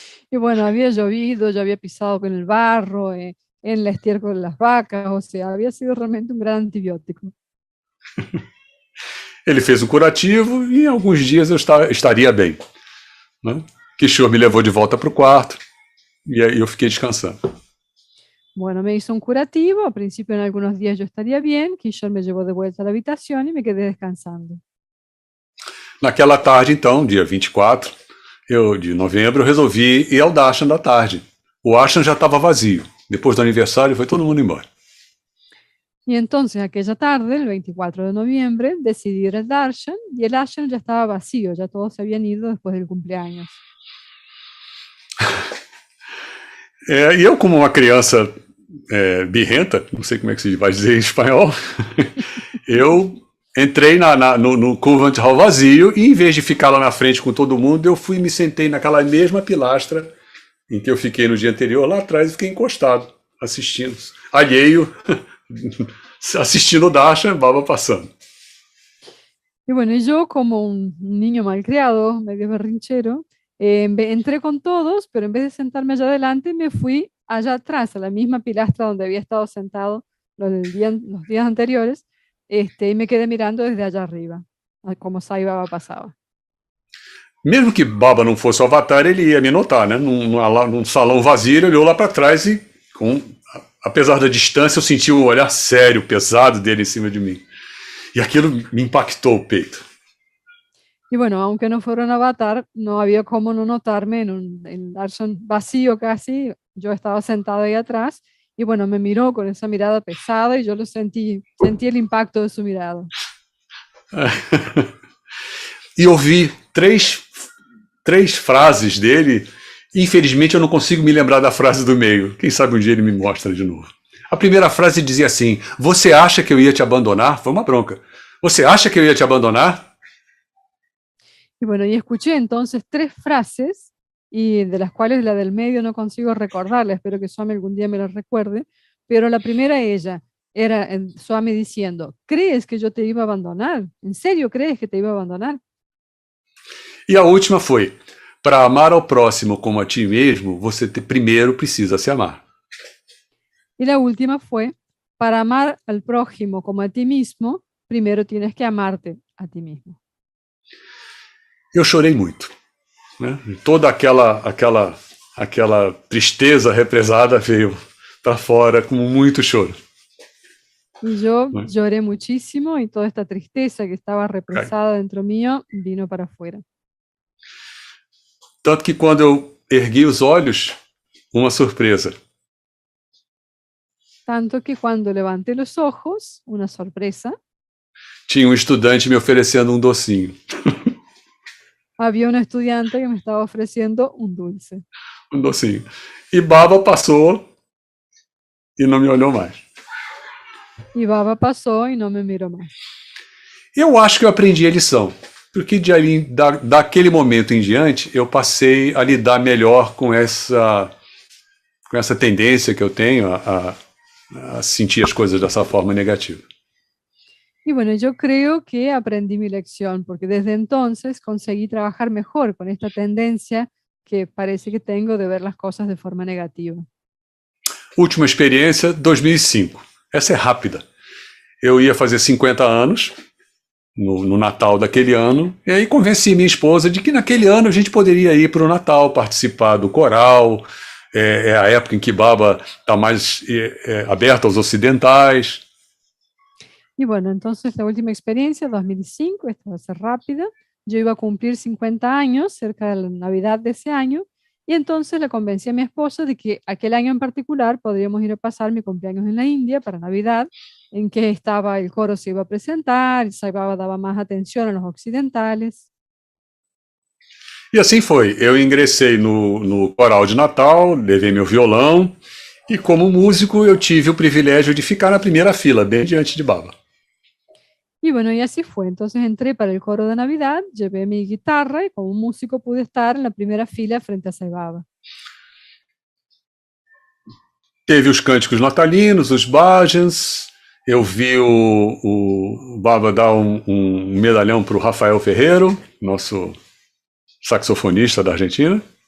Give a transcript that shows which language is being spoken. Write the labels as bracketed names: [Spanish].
[Spanish] Y bueno, había llovido, yo había pisado con el barro, en el estiércol de las vacas, o sea, había sido realmente un gran antibiótico. [Portuguese] Ele fez um curativo e em alguns dias eu estaria bem. Né? Kishore me levou de volta para o quarto e aí eu fiquei descansando. [Spanish] Bueno, me hizo un curativo, al principio en algunos días yo estaría bien, Kishore me llevó de vuelta a la habitación y me quedé descansando. [Portuguese] Naquela tarde, então, dia 24 de novembro, eu resolvi ir ao darshan da tarde. O ashram já estava vazio. Depois do aniversário, foi todo mundo embora. [Spanish] Y entonces aquella tarde, el 24 de noviembre, decidí ir al darshan y el ashram ya estaba vacío, ya todos se habían ido después del cumpleaños. [Portuguese] E eu, como uma criança birrenta, não sei como é que se vai dizer em espanhol, eu entrei no Convent Hall vazio e, em vez de ficar lá na frente com todo mundo, eu fui e me sentei naquela mesma pilastra em que eu fiquei no dia anterior, lá atrás, e fiquei encostado, assistindo, alheio, assistindo o darshan, Baba passando. [Spanish] Y bueno, y yo como un niño malcriado, medio berrinchero, entré con todos, pero en vez de sentarme allá adelante, me fui allá atrás, a la misma pilastra donde había estado sentado los días anteriores, y me quedé mirando desde allá arriba, como Sai Baba pasaba. [Portuguese] Mesmo que Baba não fosse o avatar, ele ia me notar, né? Num salão vazio, ele olhou lá para trás e, apesar da distância, eu senti um olhar sério, pesado dele em cima de mim. E aquilo me impactou o peito. [Spanish] Y bueno, aunque no fuera un avatar, no había cómo no notarme en un darshan vacío casi. Yo estaba sentado ahí atrás y bueno, me miró con esa mirada pesada y yo lo sentí el impacto de su mirada. [Portuguese] E ouvi três frases dele. Infelizmente, eu não consigo me lembrar da frase do meio. Quem sabe um dia ele me mostra de novo. A primeira frase dizia assim, você acha que eu ia te abandonar? Foi uma bronca. Você acha que eu ia te abandonar? [Spanish] Y bueno, y escuché entonces 3 frases, y de las cuales la del medio no consigo recordarla, espero que Swami algún día me la recuerde, pero la primera era Swami diciendo, ¿crees que yo te iba a abandonar? ¿En serio crees que te iba a abandonar? [Portuguese] E a última foi, para amar ao próximo como a ti mesmo, você primeiro precisa se amar. [Spanish] Y la última fue, para amar al prójimo como a ti mismo, primero tienes que amarte a ti mismo. [Portuguese] Eu chorei muito, né? Toda aquela tristeza represada veio para fora com muito choro. [Spanish] Y yo lloré muchísimo y toda esta tristeza que estaba represada dentro mío vino para afuera. [Portuguese] Tanto que quando eu ergui os olhos, uma surpresa. [Spanish] Tanto que cuando levanté los ojos, una sorpresa, [Portuguese] Tinha um estudante me oferecendo um docinho. [Spanish] había un estudiante que me estaba ofreciendo un dulce. [Portuguese] Um docinho. E Baba passou e não me olhou mais. [Spanish] Y Baba pasó y no me miró más. [Portuguese] Eu acho que eu aprendi a lição, porque daquele momento em diante eu passei a lidar melhor com essa tendência que eu tenho a sentir as coisas dessa forma negativa. [Spanish] Y bueno, yo creo que aprendí mi lección, porque desde entonces conseguí trabajar mejor con esta tendencia que parece que tengo de ver las cosas de forma negativa. [Portuguese] Última experiência, 2005. Essa é rápida. Eu ia fazer 50 anos no Natal daquele ano, e aí convenci minha esposa de que naquele ano a gente poderia ir para o Natal, participar do coral, é a época em que Baba está mais aberta aos ocidentais. [Spanish] Y bueno, entonces la última experiencia, 2005, esta va a ser rápida. Yo iba a cumplir 50 años cerca de la Navidad de ese año Y entonces le convencí a mi esposa de que aquel año en particular podríamos ir a pasar mi cumpleaños en la India para Navidad, en que estaba el coro se iba a presentar, Sai Baba daba más atención a los occidentales. [Portuguese] E assim foi. Eu ingressei no coral de Natal, levei meu violão e, como músico, eu tive o privilégio de ficar na primeira fila, bem diante de Baba. [Spanish] Y bueno, y así fue. Entonces entré para el coro de Navidad, llevé mi guitarra y como músico pude estar en la primera fila frente a Sai Baba. [Portuguese] Teve os cânticos natalinos, os bhajans. Eu vi o Baba dar um medalhão para o Rafael Ferreiro, nosso saxofonista da Argentina.